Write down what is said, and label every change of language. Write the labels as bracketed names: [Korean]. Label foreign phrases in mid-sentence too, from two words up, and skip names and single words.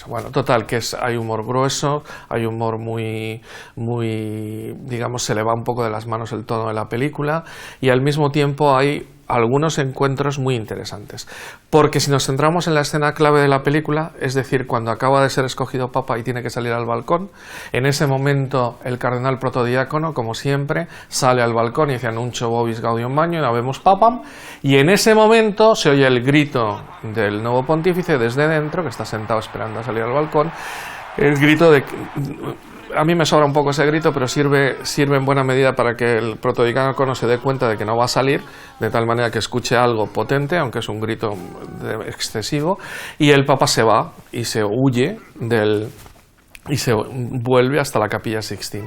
[Spanish] Bueno, total, que hay humor grueso, hay humor muy, digamos, se le va un poco de las manos el tono de la película, y al mismo tiempo hay algunos encuentros muy interesantes, porque si nos centramos en la escena clave de la película, es decir, cuando acaba de ser escogido papa y tiene que salir al balcón, en ese momento el cardenal protodiácono, como siempre, sale al balcón y dice [Latin] Annuncio vobis gaudium magnum, habemos papam, [Spanish] y en ese momento se oye el grito del nuevo pontífice desde dentro, que está sentado esperando a salir al balcón, el grito de... A mí me sobra un poco ese grito, pero sirve en buena medida para que el protodiácono se dé cuenta de que no va a salir, de tal manera que escuche algo potente, aunque es un grito excesivo, y el Papa se va y se huye y se vuelve hasta la Capilla Sixtina.